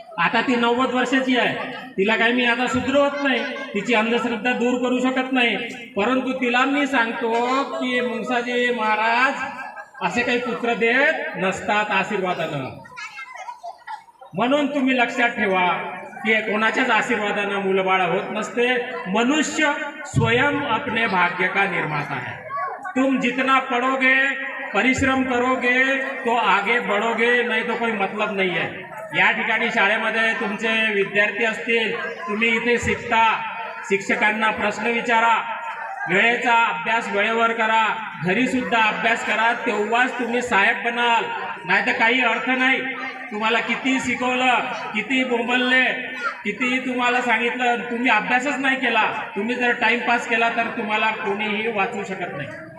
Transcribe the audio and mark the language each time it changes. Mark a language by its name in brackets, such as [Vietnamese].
[Marathi] आता ती 90 वर्षाची आहे. तिला काही मी आता सुधरवत नाही, तिची अंधश्रद्धा दूर करू शकत नाही. परंतु तिला मी सांगतो की मुंगसाजी महाराज असे काही पुत्र देत नसतात आशीर्वादानं. म्हणून तुम्ही लक्षात ठेवा की कोणाच्याच आशीर्वादानं मुलं बाळ होत नसते. [Hindi] मनुष्य स्वयं अपने भाग्य का निर्माता है. तुम जितना पढ़ोगे परिश्रम करोगे तो आगे बढ़ोगे, नहीं तो कोई मतलब नहीं है. [Marathi] या ठिकाणी शाळेमध्ये तुमचे विद्यार्थी असतील, तुम्ही इथे शिकता, शिक्षकांना प्रश्न विचारा, वेळेचा अभ्यास वेळेवर करा, घरी सुद्धा अभ्यास करा, तेव्हाच तुम्ही साहेब बनाल. नाही तर काही अर्थ नाही. तुम्हाला किती शिकवलं, किती बोंबलले, किती तुम्हाला सांगितलं, तुम्ही अभ्यासच नाही केला, तुम्ही जर टाइमपास केला तर तुम्हाला कोणीही वाचवू शकत नाही.